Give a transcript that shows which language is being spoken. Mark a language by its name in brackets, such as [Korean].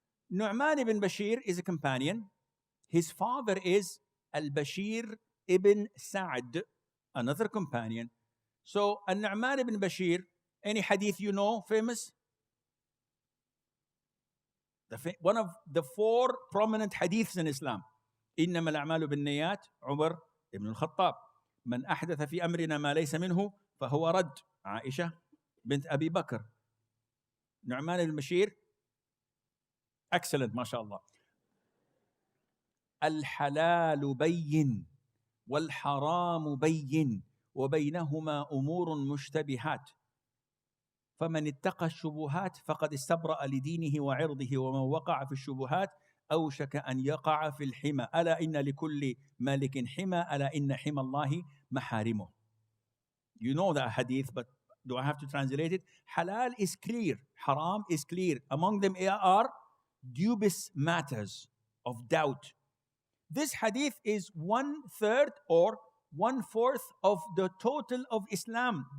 [English] Nu'man ibn Bashir is a companion. His father is Al-Bashir ibn Sa'd, another companion. So, Nu'man ibn Bashir, any hadith you know, famous? One of the 4 prominent hadiths in Islam. [Arabic] إنما الأعمال بالنيات عمر ibn al-Khattab. من أحدث في أمرنا ما ليس منه فهو رد. عائشة بنت أبي بكر. [English] نعمان ibn Bashir, excellent, ما شاء الله. [Arabic] الحلال بين والحرام بين وبينهما أمور مشتبهات فمن اتقى الشبهات فقد استبرأ لدينه وعرضه ومن وقع في الشبهات أوشك أن يقع في الحمى ألا إن لكل مالك حمى ألا إن حمى الله محارمه. [English] You know that hadith, but do I have to translate it? Halal is clear, haram is clear. Among them are dubious matters of doubt. This hadith is 1/3 or 1/4 of the total of Islam.